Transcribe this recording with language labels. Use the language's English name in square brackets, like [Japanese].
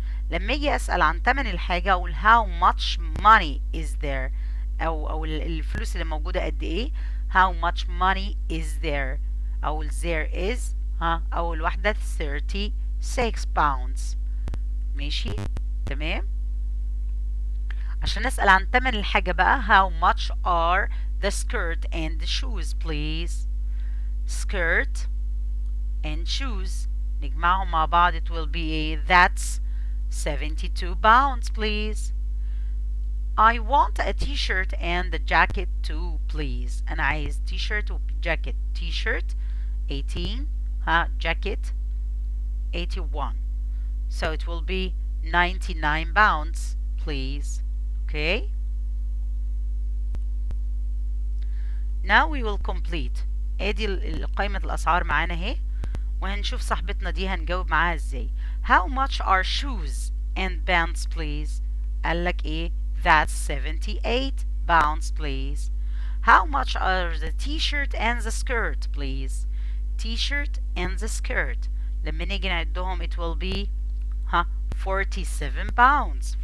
[Arabic] لما اجي اسأل عن تمن الحاجة اقول [English] how much money is there [Arabic] او الفلوس اللي موجودة قد ايه. [English] how much money is there او there is [Arabic] او الوحدة [English] 36 pounds. [Arabic] ماشي تمام. عشان نسأل عن تمن الحاجة بقى [English] how much are the skirt and the shoes please. skirt and shoes [Arabic] نجمعهم مع بعض [English] it will be that's 72 pounds please. I want a t-shirt and a jacket too please. [Arabic] أنا عايز t-shirt و jacket. [English] t-shirt 18 jacket 81. So it will be 99 pounds please. Okay. Now we will complete. [Arabic] ادي قائمة الأسعار معانا اهي، وهنشوف صاحبتنا دي هنجاوب معاها ازاي. [English] How much are shoes and pants please؟ [Arabic] قالك ايه؟ [English] That's 78 pounds please. How much are the t-shirt and the skirt please؟ t-shirt and the skirt [Arabic] لما نيجي نعدهم [English] it will be 47 pounds.